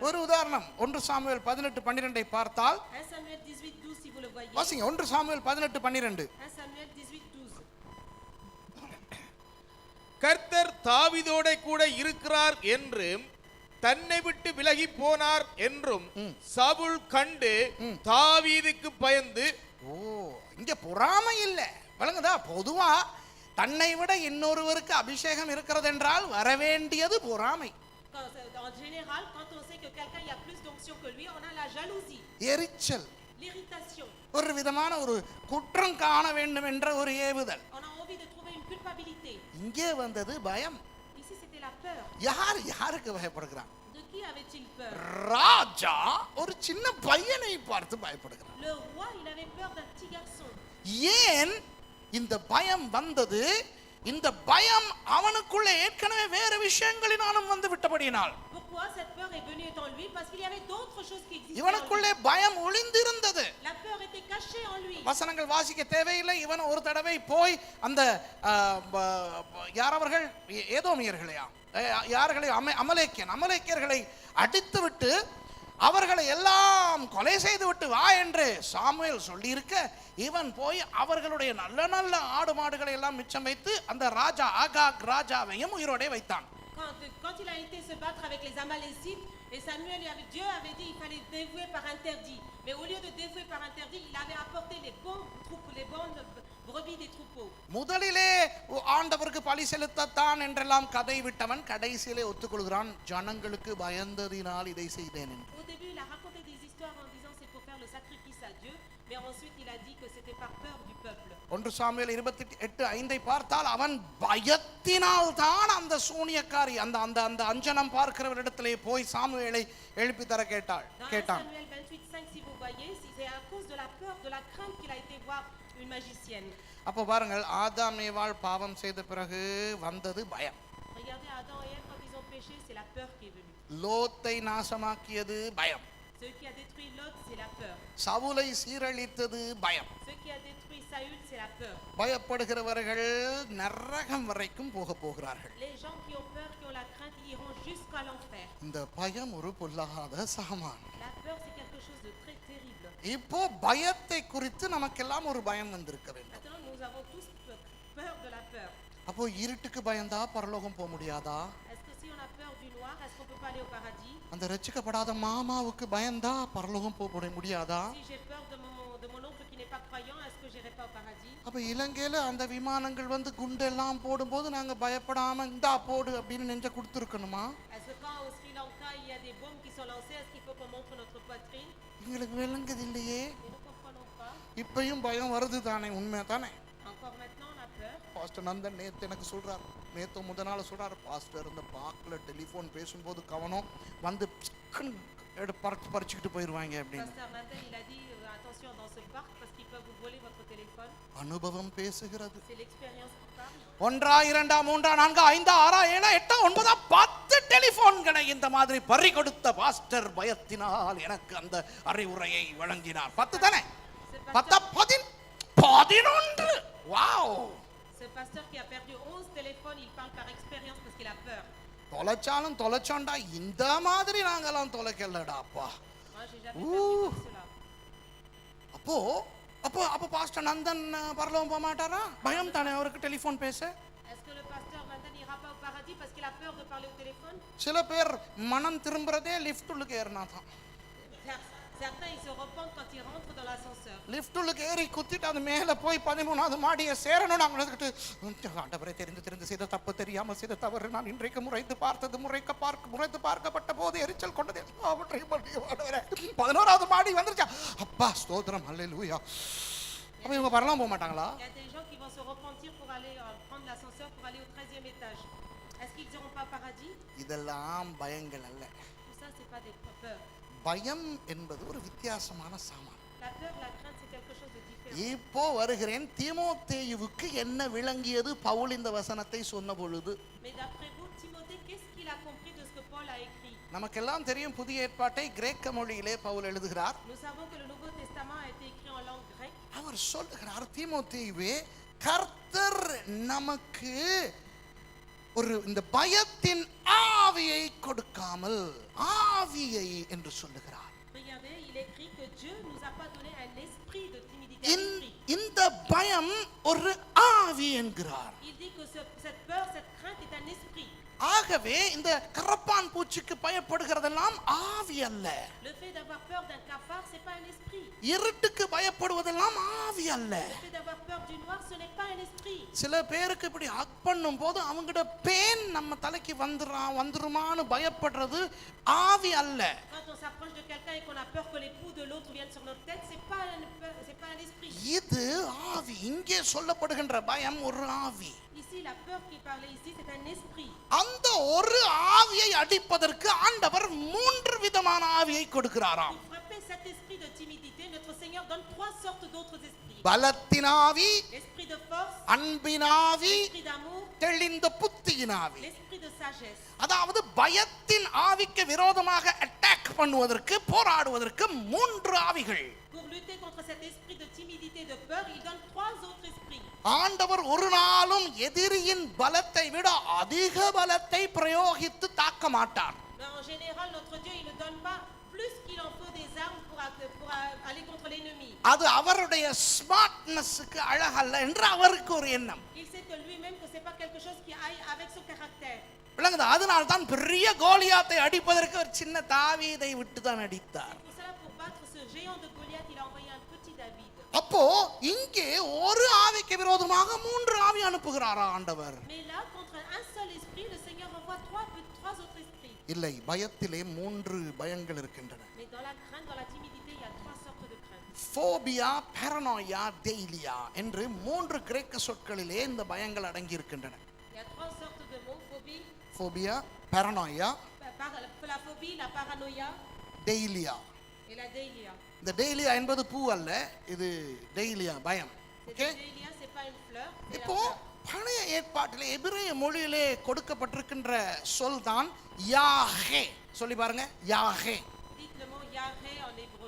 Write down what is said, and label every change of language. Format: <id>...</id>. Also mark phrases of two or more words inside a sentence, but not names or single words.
<ta>ஒரு உதாரணம் 1 சாமுவேல் 18:12 பார்த்தால்</ta> <fr>1 Samuel 18:12 si vous le voyez.</fr> <ta>வாசிங்க. 1 சாமுவேல் 18:12.</ta> <fr>1 Samuel 18:12.</fr> <ta>கர்த்தர் தாவீதோட கூட இருக்கிறார் என்றும் தன்னை விட்டு விலகி போனார் என்றும் சவுல் கண்டு தாவீதுக்கு பயந்து. இங்க பொறாமை இல்ல, வழங்குதா? பொதுவா தன்னை விட இன்னொருவருக்கு அபிஷேகம் இருக்கிறது என்றால் வரவேண்டியது பொறாமை.</ta> <fr>En général, quand on sait que quelqu'un y a plus d'onction que lui, on a la jalousie,</fr> <ta>எரிச்சல்,</ta> <fr>l'irritation.</fr> <ta>ஒரு விதமான ஒரு குற்றம் காண வேண்டும் என்ற ஒரு ஏவுதல்.</ta> <fr>On a envie de trouver une culpabilité.</fr> <ta>இங்கே வந்தது பயம்.</ta> <fr>Ici, c'était la peur.</fr> <ta>யாருக்கு பயப்படுகிறான்?</ta> <fr>De qui avait-il peur?</fr> <ta>ராஜா ஒரு சின்ன பையனை பார்த்து பயப்படுகிறான்.</ta> <fr>Le roi, il avait peur d'un petit garçon.</fr> <ta>ஏன் இந்த பயம் வந்தது? இந்த பயம் அவனுக்குள்ள ஏற்கனவே வேறு விஷயங்களினாலும் வந்து விட்டபடியினால்.</ta> <fr>Pourquoi cette peur est venue en lui? Parce qu'il y avait d'autres choses qui existaient.</fr> <ta>இவனுக்குள்ளே பயம் ஒளிந்திருந்தது.</ta> <fr>La peur était cachée en lui.</fr> <ta>வசனங்கள் வாசிக்க தேவையில்லை. இவன் ஒரு தடவை போய் அந்த யாரவர்கள் ஏதோமியர்களையா யார்களை அமலேக்கியர்களை அடித்துவிட்டு அவர்களை எல்லாம் கொலை செய்து விட்டு வா என்று சாமுவேல் சொல்லியிருக்க, இவன் போய் அவர்களுடைய நல்ல நல்ல ஆடு மாடுகளை எல்லாம் மிச்சம் வைத்து அந்த ராஜா ஆகாக் ராஜாவையும் உயிரோடே வைத்தான்.</ta> <fr>Quand il a été se battre avec les Amalécites, et Dieu avait dit qu'il fallait dévouer par interdit. Mais au lieu de dévouer par interdit, il avait apporté les bonnes brebis des troupeaux.</fr> <ta>முதலிலே ஆண்டவருக்கு பலி செலுத்தத்தான் என்றெல்லாம் கதை விட்டவன் கடைசியிலே ஒத்துக்கொள்கிறான், ஜனங்களுக்கு பயந்ததினால் இதை செய்தேன் என்று.</ta> <fr>Au début, il a raconté des histoires en disant c'est pour faire le sacrifice à Dieu, mais ensuite il a dit que c'était par peur du peuple.</fr> <ta>1 சாமுவேல் 28:5 பார்த்தால் அவன் பயத்தினால் தான் அந்த சூனியக்காரி அந்த அந்த அந்த அஞ்சனம் பார்க்கிறவரிடத்திலே போய் சாமுவேலை எழுப்பி தர கேட்டான்.</ta> <fr>Dans Samuel 28:5, si vous voyez, c'est à cause de la peur, de la crainte qu'il a été voir une magicienne.</fr> <ta>அப்போ பாருங்கள், ஆதாம் ஏவாள் பாவம் செய்த பிறகு வந்தது பயம்.</ta> <fr>Regardez Adam et Ève quand ils ont péché, c'est la peur qui est venue.</fr> <ta>லோத்தை நாசமாக்கியது பயம்.</ta> <fr>Ce qui a détruit Lot, c'est la peur.</fr> <ta>சவுலை சீரழித்தது பயம்.</ta> <fr>Ce qui a détruit Saül, c'est la peur.</fr> <ta>பயப்படுகிறவர்கள் நரகம் வரைக்கும் போகிறார்கள்.</ta> <fr>Les gens qui ont peur, qui ont la crainte, ils iront jusqu'à l'enfer.</fr> <ta>இந்த பயம் ஒரு பொல்லாத சாமான்.</ta> <fr>La peur, c'est quelque chose de très terrible.</fr> <ta>இப்போ பயத்தை குறித்து நமக்கெல்லாம் ஒரு பயம் வந்திருக்க வேண்டும்.</ta> <fr>Maintenant, nous avons tous peur de la peur.</fr> <ta>அப்போ இருட்டுக்கு பயந்தா பரலோகம் போக முடியாதா?</ta> <fr>Est-ce que si on a peur du noir, est-ce qu'on peut pas aller au paradis?</fr> <ta>அந்த ரட்சிக்கப்படாத மாமாவுக்கு பயந்தா பரலோகம் போக முடியாதா?</ta> <fr>Si j'ai peur de mon oncle qui n'est pas croyant, est-ce que j'irai pas au paradis?</fr> <ta>அப்ப இலங்கையில அந்த விமானங்கள் வந்து குண்டெல்லாம் போடும்போது நாங்க பயப்படாம இந்தா போடு அப்படின்னு நெஞ்ச கொடுத்துருக்கணுமா?</ta> <fr>Est-ce que quand au Sri Lanka il y a des bombes qui sont lancées, est-ce qu'il faut qu'on montre notre poitrine?</fr> <ta>எங்களுக்கு விளங்குது இல்லையே.</ta> <fr>Et nous comprenons pas.</fr> <ta>இப்பயும் பயம் வருது தானே, உண்மை தானே?</ta> <fr>Encore maintenant, on a peur.</fr> <ta>பாஸ்டர் நந்தன் நேத்து எனக்கு சொல்றாரு, நேத்து முதல் சொல்றாரு, பாஸ்டர் இந்த பாக்ல டெலிஃபோன் பேசும்போது கவனம் வந்து பறிச்சுக்கிட்டு போயிடுவாங்க அப்படின்னு.</ta> <fr>Pasteur Nandan, il a dit attention dans ce parc parce qu'ils peuvent vous voler votre téléphone.</fr> <ta>அனுபவம் பேசுகிறது.</ta> <fr>C'est l'expérience qui parle.</fr> <ta>1 2 3 4 5 6 7 8 9 10 டெலிபோன்களை இந்த மாதிரி பறி கொடுத்த பாஸ்டர் பயத்தினால் எனக்கு அந்த அறிவுரையை வழங்கினார். 10 தானே? 10 11. வாவ்!</ta> <fr>Ce pasteur qui a perdu 11 téléphones, il parle par expérience parce qu'il a peur.</fr> <ta>தொலைச்சோண்டா இந்த மாதிரி நாங்கெல்லாம் தொலைக்கலடாப்பா.</ta> <fr>Moi, j'ai jamais perdu comme cela.</fr> <ta>அப்போ அப்போ அப்போ பாஸ்டர் நந்தன் பரலோகம் போக மாட்டாரா? பயம் தானே அவருக்கு டெலிஃபோன் பேச.</ta> <fr>Est-ce que le pasteur Nandan n'ira pas au paradis parce qu'il a peur de parler au téléphone?</fr> <ta>சில பேர் மனம் திரும்புறதே லிஃப்ட் உள்ளுக்கு ஏறினா தான்.</ta> <fr>Certains ils se repentent quand ils rentrent dans l'ascenseur.</fr> <ta>லிஃப்ட் உள்ளுக்கு ஏறி குத்திட்டு அது மேலே போய் 13வது மாடியை சேரணும். நாங்கள் வந்துக்கிட்டு ஆண்டவரை தெரிந்து செய்த தப்பு, தெரியாமல் செய்த தவறு, நான் இன்றைக்கு முறைத்து பார்த்தது முறைத்து பார்க்கப்பட்ட போது எரிச்சல் கொண்டது 11வது மாடி வந்துருச்சா, அப்பா ஸ்தோத்திரம், அல்லேலூயா. அப்போ இவங்க பரலாம் போக மாட்டாங்களா?</ta> <fr>Il y a des gens qui vont se repentir pour aller prendre l'ascenseur pour aller au 13e étage. Est-ce qu'ils n'iront pas au paradis?</fr> <ta>இதெல்லாம் பயங்கள் அல்ல.</ta> <fr>Tout ça c'est pas des peurs.</fr> <ta>பயம் என்பது ஒரு வித்தியாசமான சாமான்.</ta> <fr>La peur, la crainte c'est quelque chose de différent.</fr> <ta>இப்போ வருகிறேன், தீமோத்தேயுவுக்கு என்ன விளங்கியது பவுல் இந்த வசனத்தை சொன்ன பொழுது?</ta> <fr>Mais d'après vous, Timothée, qu'est-ce qu'il a compris de ce que Paul a écrit?</fr> <ta>நமக்கெல்லாம் தெரியும், புதிய ஏற்பாட்டை கிரேக்க மொழியிலே பவுல் எழுதுகிறார்.</ta> <fr>Nous savons que le Nouveau Testament a été écrit en langue grecque.</fr> <ta>அவர் சொல்லுகிறார், தீமோத்தேயுவே, கர்த்தர் நமக்கு ஒரு இந்த பயத்தின் ஆவியை கொடுக்காமல் ஆவியை என்று சொல்லுகிறார்.</ta> <fr>Regardez, il écrit que Dieu nous a pas donné un esprit de timidité.</fr> <ta>இந்த பயம் ஒரு ஆவி என்கிறார்.</ta> <fr>Il dit que cette peur, cette crainte est un esprit.</fr> <ta>ஆகவே இந்த கரப்பான் பூச்சிக்கு பயப்படுகிறதெல்லாம் ஆவி அல்ல.</ta> <fr>Le fait d'avoir peur d'un cafard, c'est pas un esprit.</fr> <ta>இருட்டுக்கு பயப்படுவதெல்லாம் ஆவி அல்ல.</ta> <fr>Le fait d'avoir peur du noir, ce n'est pas un esprit.</fr> <ta>சில பேருக்கு இப்படி ஹக் பண்ணும் போது அவங்களோட பேன் நம்ம தலைக்கு வந்துருமான்னு பயப்படுறது ஆவி அல்ல.</ta> <fr>Quand on s'approche de quelqu'un et qu'on a peur que les coups de l'autre viennent sur notre tête, c'est pas un esprit.</fr> <ta>இது ஆவி. இங்கே சொல்லப்படுகின்ற பயம் ஒரு ஆவி.</ta> <fr>Ici, la peur qui parlait ici, c'est un esprit.</fr> <ta>அந்த ஒரு ஆவியை அடிப்பதற்கு ஆண்டவர் 3 விதமான ஆவியை கொடுக்கிறாராம்.</ta> <fr>Pour frapper cet esprit de timidité, notre Seigneur donne 3 sortes d'autres esprits.</fr> <ta>பலத்தின் ஆவி,</ta> <fr>L'esprit de force,</fr> <ta>அன்பின் ஆவி,</ta> <fr>l'esprit d'amour,</fr> <ta>தெளிந்த புத்தியின் ஆவி.</ta> <fr>l'esprit de sagesse.</fr> <ta>அதாவது பயத்தின் ஆவிக்கு விரோதமாக அட்டாக் பண்ணுவதற்கு போராடுவதற்கு 3 ஆவிகள்.</ta> <fr>Pour lutter contre cet esprit de timidité, de peur, il donne 3 autres esprits.</fr> <ta>ஆண்டவர் ஒரு நாளும் எதிரியின் பலத்தை விட அதிக பலத்தை பிரயோகித்து தாக்க மாட்டார்.</ta> <fr>Mais en général, notre Dieu, il ne donne pas plus qu'il en faut des armes pour aller contre l'ennemi.</fr> <ta>அது அவருடைய ஸ்மார்ட்னஸ்க்கு அழகல்ல என்று அவருக்கு ஒரு எண்ணம்.</ta> <fr>Il sait que lui-même que c'est pas quelque chose qui aille avec son caractère.</fr> <ta>விளங்குது? அதனால தான் பெரிய கோலியாத்தை அடிப்பதற்கு ஒரு சின்ன தாவீதை விட்டு தான் அடித்தார்.</ta> <fr>Pour cela, pour battre ce géant de Goliath, il a envoyé un petit David.</fr> <ta>அப்போ இங்கே ஒரு ஆவிக்கு விரோதமாக 3 ஆவி அனுப்புகிறாரா ஆண்டவர்?</ta> <fr>Mais là, contre un seul esprit, le Seigneur envoie 3 autres esprits.</fr> <ta>இல்லை, பயத்திலே 3 பயங்கள் இருக்கின்றன.</ta> <fr>Mais dans la crainte, dans la timidité, il y a 3 sortes de crainte.</fr> <ta>ஃபோபியா, paranoia, டெய்லியா என்று 3 கிரேக்க சொற்களிலே இந்த பயங்கள் அடங்கி இருக்கின்றன.</ta> <fr>Il y a 3 sortes de mots, phobie,</fr> <ta>ஃபோபியா, paranoia,</ta> <fr>la phobie, la paranoïa</fr> <ta>டெய்லியா.</ta> <fr>et la deilia.</fr> <ta>இந்த டெய்லியா என்பது பூ அல்ல, இது டெய்லியா பயம். ஓகே?</ta> <fr>Deilia, c'est pas une fleur, c'est la</fr> <ta>இப்போ</ta> <fr>fleur.</fr> <ta>பழைய ஏற்பாட்டிலே எபிரேய மொழியிலே கொடுக்கப்பட்டிருக்கின்ற சொல் தான் யாஹே. சொல்லி பாருங்க, யாஹே.</ta> <fr>Dites le mot Yahvé en hébreu.</fr>